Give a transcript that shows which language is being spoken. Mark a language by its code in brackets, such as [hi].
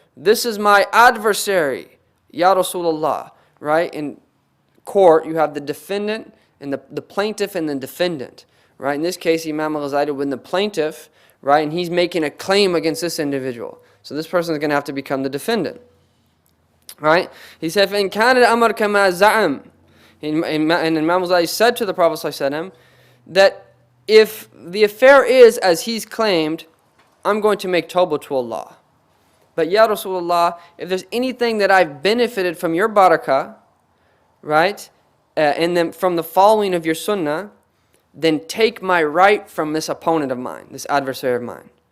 [en] This is my adversary, Ya Rasulullah. Right? In court, you have the defendant and the plaintiff and the defendant. Right? In this case, Imam al-Ghazali would be the plaintiff, right? And he's making a claim against this individual. So this person is going to have to become the defendant. Right? He said, [ar] فَإِنْ كَانَ الْأَمْرُ كَمَا زَعَمْ. [en] And Imam al-Ghazali said to the Prophet ﷺ that if the affair is as he's claimed, I'm going to make tawbah to Allah. But Ya Rasulullah, if there's anything that I've benefited from your barakah, right, and then from the following of your sunnah, then take my right from this opponent of mine, this adversary of mine.